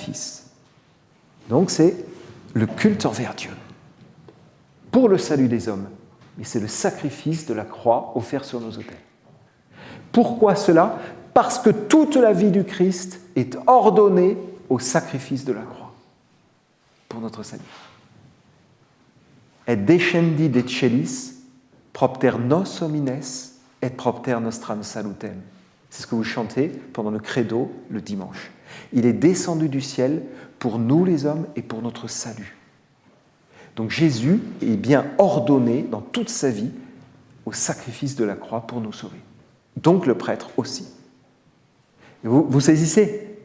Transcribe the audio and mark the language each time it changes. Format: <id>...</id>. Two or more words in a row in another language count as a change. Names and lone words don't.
<fr>» Donc c'est le culte envers Dieu, pour le salut des hommes. Mais c'est le sacrifice de la croix offert sur nos autels. Pourquoi cela ? Parce que toute la vie du Christ est ordonnée au sacrifice de la croix pour notre salut.</fr> <la>Et descendi de celis, propter nos homines et propter nostram salutem.</la> <fr>C'est ce que vous chantez pendant le credo le dimanche. Il est descendu du ciel pour nous les hommes et pour notre salut. Donc Jésus est bien ordonné dans toute sa vie au sacrifice de la croix pour nous sauver. Donc le prêtre aussi. Vous saisissez ?</fr>